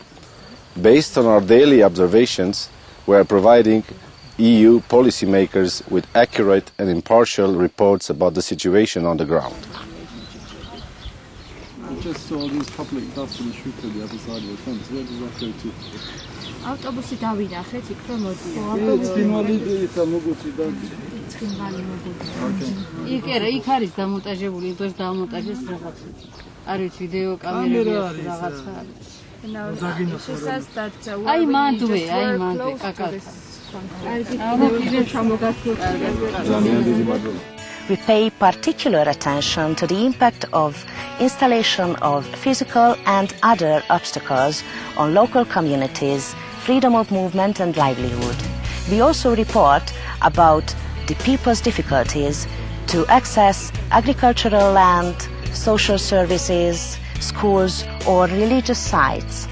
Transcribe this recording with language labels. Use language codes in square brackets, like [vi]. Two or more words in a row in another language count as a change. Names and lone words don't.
[en] Based on our daily observations, we are providing EU policymakers with accurate and impartial reports about the situation on the ground. I just saw these public buses and shoot to the other side of the fence. Where does that go to? [ka] Autobusi დავინახეთ იქ რომ მოდიო. იქ არა, იქ არის დამონტაჟებული, იმდენს დამონტაჟეს რაღაც. არ ვიცი ვიდეო კამერები რაღაცა არის. აი მანდვე, კაკალ. [en] We pay particular attention to the impact of installation of physical and other obstacles on local communities, freedom of movement and livelihood. We also report about the people's difficulties to access agricultural land, social services, schools or religious sites.